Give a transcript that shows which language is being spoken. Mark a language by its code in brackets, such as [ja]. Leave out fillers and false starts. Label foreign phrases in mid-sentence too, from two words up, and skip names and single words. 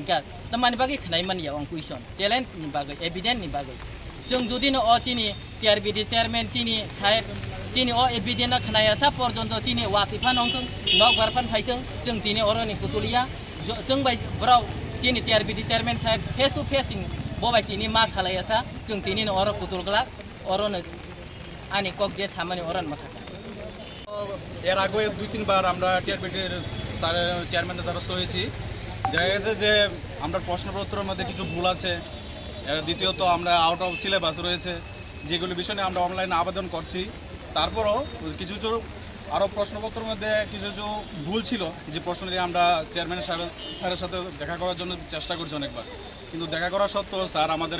[brx] इनका तमानि बागै खनाय मानिया अं [en] question challenge [brx] नि बागै एभिडेंट नि बागै जों जुदि न तिने टिआरबिटी चेयरमैन तिने साहेब तिने एभिडेंट खनाया सा पर्यन्त तिने वातिफा नंथों नक बारफान फाइथों जों तिने अरनि कुतुलिया जों बाय ब्राउ तिने टिआरबिटी चेयरमैन साहेब [en] face to face [brx] बबाय तिने मा सालायासा जों तिने अर कुतुलगला अरन आनि कक जे सामानि अरन माथा [bn] এর আগে 2-3 বার আমরা টিআরবিটির চেয়ারম্যানের দ্বারস্থ হয়েছি দেখা গেছে যে আমরা প্রশ্নপত্রের মধ্যে কিছু ভুল আছে দ্বিতীয়ত আমরা [en] out of syllabus [bn] রয়েছে যেগুলো বিষয়ে আমরা অনলাইনে আবেদন করছি তারপরও কিছু কিছু আরও প্রশ্নপত্রের মধ্যে কিছু কিছু ভুল ছিল যে প্রশ্ন নিয়ে আমরা চেয়ারম্যান স্যারের সাথে দেখা করার জন্য চেষ্টা করছি অনেকবার কিন্তু দেখা করা সত্ত্বেও স্যার আমাদের